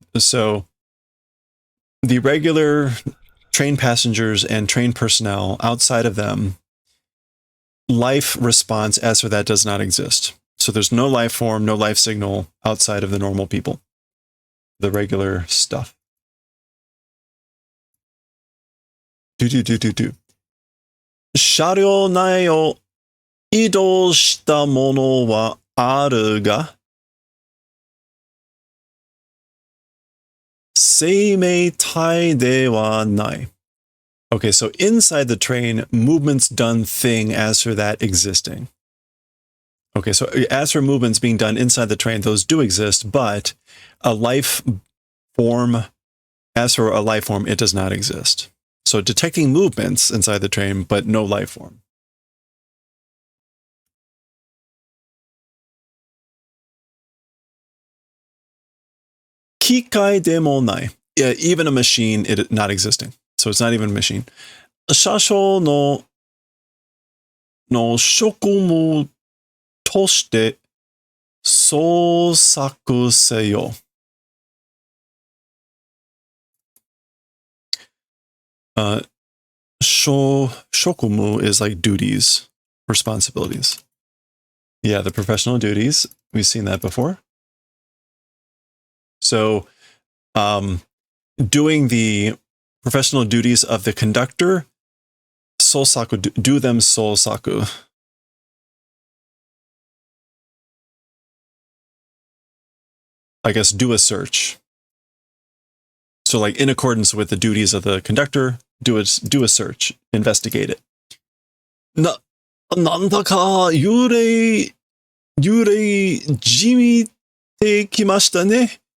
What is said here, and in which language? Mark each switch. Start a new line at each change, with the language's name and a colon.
English: So the regular train passengers and train personnel, outside of them, life response as for that does not exist. So there's no life form, no life signal outside of the normal people, the regular stuff. Do.
Japanese: 車両内を移動したものはあるが、生命体ではない.
English: Okay, so inside the train, movements done thing as for that existing. Okay, so as for movements being done inside the train, those do exist, but a life form, as for a life form, it does not exist. So detecting movements inside the train, but no life form.
Japanese: Kikai demo nai.
English: Yeah, even a machine, it not existing. So it's not even a machine.
Japanese: 車掌の職務として捜索せよ.
English: Shokumu is like duties, responsibilities. Yeah, the professional duties. We've seen that before. So, doing the professional duties of the conductor, sosaku, do them sosaku. I guess do a search. So like in accordance with the duties of the conductor, do a search, investigate it.
Japanese: なんだか幽霊じみてきましたね。